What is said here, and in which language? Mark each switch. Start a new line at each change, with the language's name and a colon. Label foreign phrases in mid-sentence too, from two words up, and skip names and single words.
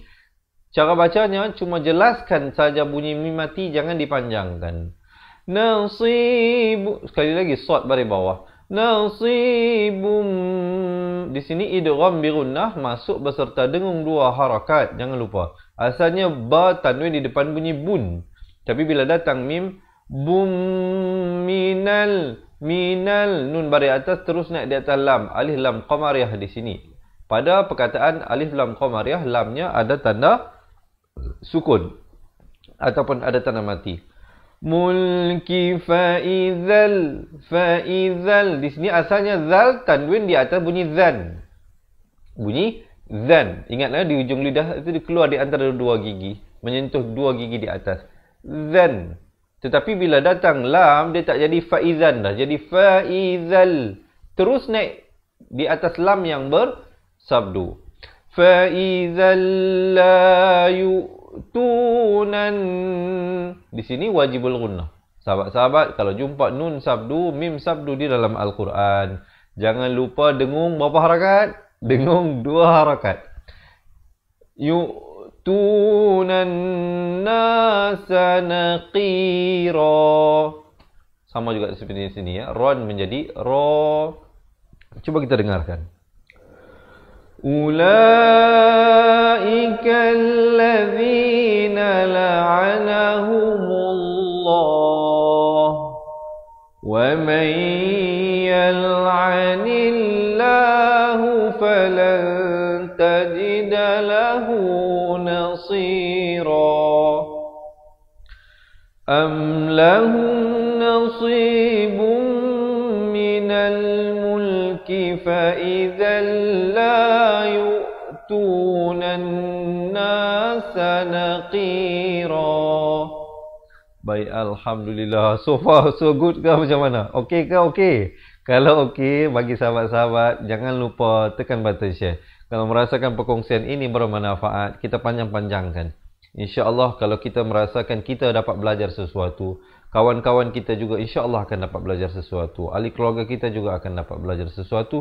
Malay: Cara bacanya cuma jelaskan saja bunyi mim mati, jangan dipanjangkan. Nasib, sekali lagi sad baris bawah. Nasibum, di sini idgham bi gunnah masuk beserta dengung 2 harakat, jangan lupa. Asalnya ba tanwin di depan bunyi bun. Tapi bila datang mim, bum minal, nun baris atas terus naik di atas lam, alif lam qamariyah di sini. Pada perkataan alif lam qamariyah, lamnya ada tanda sukun ataupun ada tanda mati. Mulki faizal, di sini asalnya zal tanwin di atas bunyi zan. Bunyi zan. Ingatlah di ujung lidah itu keluar di antara 2 gigi, menyentuh 2 gigi di atas. Zan. Tetapi bila datang lam, dia tak jadi faizan dah, jadi faizal. Terus naik di atas lam yang bersabdu. Faizal la tunan, di sini wajibul gunnah. Sahabat-sahabat, kalau jumpa nun sabdu, mim sabdu di dalam Al-Quran, jangan lupa dengung berapa harakat? Dengung 2 harakat.
Arabic: يؤتون الناس نقيرا.
Malay: Sama juga seperti di sini ya. Ron menjadi ro. Cuba kita dengarkan.
Arabic: أولئك الذين لعنهم الله ومن يلعن الله فلن تجد له نصيرا. أم لهم نصيب من الملك فإذا لا يؤتون الناس نقيرا.
Malay: Baik, alhamdulillah.
English: So far so good
Malay: ke macam mana? Okey ke okey? Kalau okey, bagi sahabat-sahabat jangan lupa tekan
English: button share.
Malay: Kalau merasakan perkongsian ini bermanfaat, kita panjang-panjangkan. InsyaAllah kalau kita merasakan kita dapat belajar sesuatu, kawan-kawan kita juga insyaAllah akan dapat belajar sesuatu, ahli keluarga kita juga akan dapat belajar sesuatu.